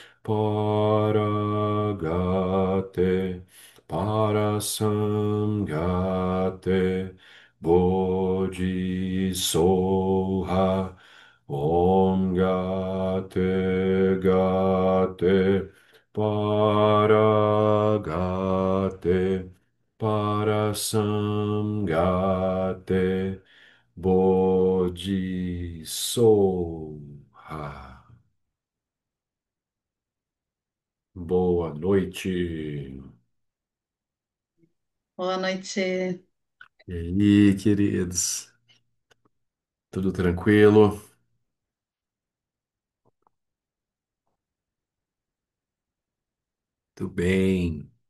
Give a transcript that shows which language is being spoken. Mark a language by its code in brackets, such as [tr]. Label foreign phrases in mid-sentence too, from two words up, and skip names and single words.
[sa] पारगते पारसंगते बोधि स्वाहा ॐ गते गते पारगते पारसंगते बोधि स्वाहा. [pt] Boa noite. Boa noite. E aí, queridos? Tudo tranquilo? Tudo bem?